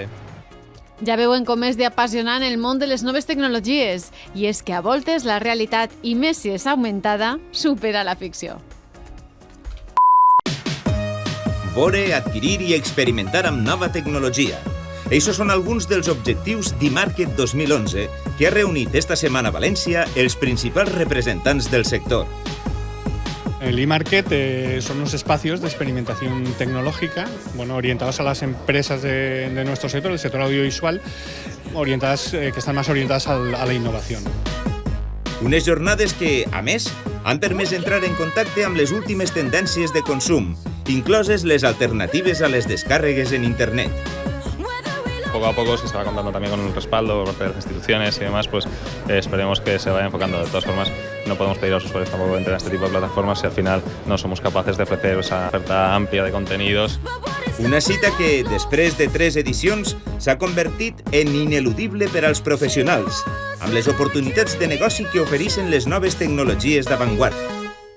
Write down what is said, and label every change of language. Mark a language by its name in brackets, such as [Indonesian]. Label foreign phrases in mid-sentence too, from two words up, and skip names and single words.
[Catalan] Ja veuen com és d'apassionant el món de les noves tecnologies, i és que a voltes la realitat, i més si és augmentada, supera la ficció. veure, adquirir i experimentar amb nova tecnologia. Eixos són alguns dels objectius d'eMarket 2011, que ha reunit esta setmana a València els principals representants del sector. [Spanish] El eMarket son unos espacios de experimentación tecnológica, orientados a las empresas de nuestro sector, el sector audiovisual, que están más orientadas a la innovación. [Catalan] Unes jornades que, a més, han permès entrar en contacte amb les últimes tendències de consum, incloses les alternatives a les descàrregues en Internet. [Spanish] Poco a poco, si se va contando también con el respaldo por parte de las instituciones y demás, pues esperemos que se vaya enfocando. De todas formas, no podemos pedir a los usuarios tampoco que entren a este tipo de plataformas si al final no somos capaces de ofrecer esa oferta amplia de contenidos. [Catalan] Una cita que, després de 3 edicions, s'ha convertit en ineludible per als professionals, amb les oportunitats de negoci que ofereixen les noves tecnologies d'avantguarda.